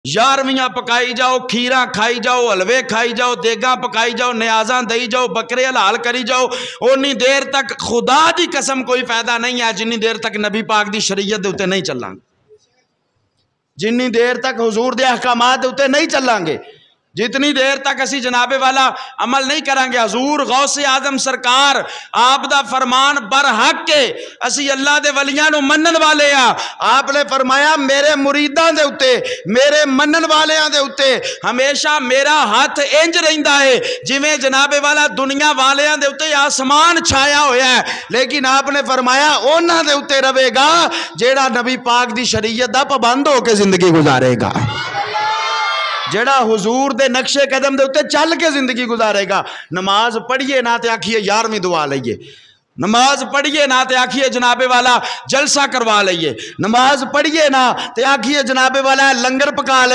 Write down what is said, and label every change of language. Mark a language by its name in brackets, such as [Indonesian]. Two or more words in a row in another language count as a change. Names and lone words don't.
[Punjabi] 11ویں پکائی جاؤ، کھیراں کھائی جاؤ، حلوے کھائی جاؤ، دیگاں پکائی جاؤ، نیازاں دئی جاؤ، بکرے حلال کری جاؤ، اونی دیر تک خدا دی قسم کوئی فائدہ نہیں ہے جنی دیر تک نبی پاک دی شریعت دے اتے نہیں چلیں گے، جنی دیر تک حضور دے احکامات دے اتے نہیں چلیں گے، جتنی دیر تک اسی جناب والا عمل نہیں کریں گے۔ حضور غوث اعظم سرکار آپ دا فرمان برحق کے اسی اللہ دے ولیاں نو منن والے ہاں۔ آپ نے فرمایا میرے مریداں دے اتے، میرے منن والیاں دے اتے ہمیشہ میرا ہاتھ انج رہندا ہے جویں جناب والا دنیا والیاں دے اتے آسمان چھایا ہویا ہے، لیکن آپ نے فرمایا انہاں دے اتے رہے گا جیڑا نبی پاک دی شریعت دا پابند ہو کے زندگی گزارے گا، جڑا حضور دے نقشے قدم دے اتے چل کے زندگی گزارے گا۔ نماز پڑھیے نہ تے آکھیے 11ویں دعا لئیے، نماز پڑھیے نہ تے آکھیے جناب والا جلسہ کروا لئیے، نماز پڑھیے نہ تے آکھیے جناب والا لنگر پکا لئیے۔